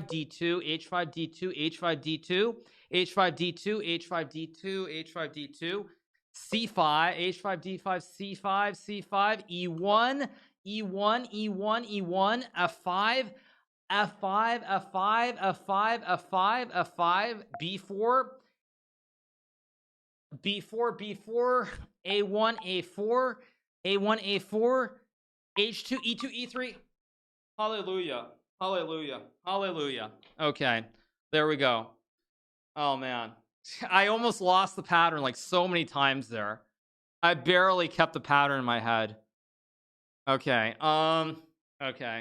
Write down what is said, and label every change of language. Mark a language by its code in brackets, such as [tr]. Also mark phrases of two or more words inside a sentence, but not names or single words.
[en] D2, H5, D2, H5, D2, H5, D2, H5, D2, H5, D2, C5, H5, D5, C5, C5, E1, E1, E1, E1, F5, F5, F5, F5, F5, F5, B4, B4, B4, A1, A4, A1, A4, H2, E2, E3. Hallelujah. Hallelujah. Hallelujah. Okay. There we go. Oh man. I almost lost the pattern like so many times there. I barely kept the pattern in my head. Okay. Okay.